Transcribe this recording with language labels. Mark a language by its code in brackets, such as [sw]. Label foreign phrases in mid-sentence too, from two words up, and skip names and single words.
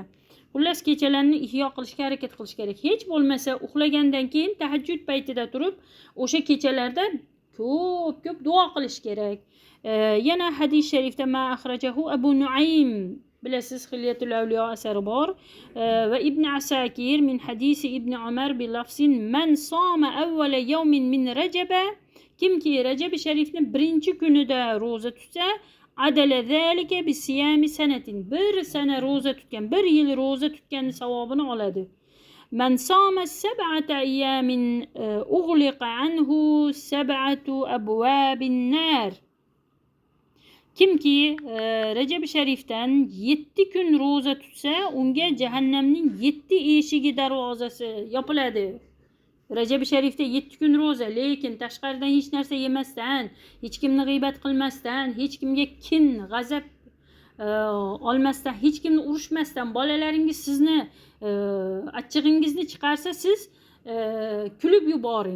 [uz] Xullas kechalarni ihyo qilishga harakat qilish kerak. Hech bo'lmasa uxlagandan keyin tahajjud paytida turib o'sha kechalarda ko'p duo qilish kerak. Yana hadis sharifda [ar] ما أخرجه أبو نعيم, bilasiz, Hilyatul Awliyo [uz] asari bor, [ar] وابن عساكر من حديث ابن عمر بلفظ من صام أول يوم من رجب, [uz] kimki Rajab-i Sharifni birinchi kunida roza tutsa, [ar] عدل ذلك بصيام سنة, [uz] bir sana roza tutgan, bir yil roza tutganning savobini oladi. [ar] من صام سبعة أيام أغلقت عنه سبعة أبواب النار. [uz] Kimki Rajab-i Sharifdan 7 kun roza tutsa, unga jahannamning 7 eshigi darvozasi yopiladi. Rajab-i Sharifda 7 kun roza, lekin tashqaridan hech narsa yemasdan, hech kimni g'iybat qilmasdan, hech kimga kin, g'azab olmasdan, hech kimni urishmasdan, bolalaringiz sizni achchig'ingizni chiqarsa siz kulib yuboring.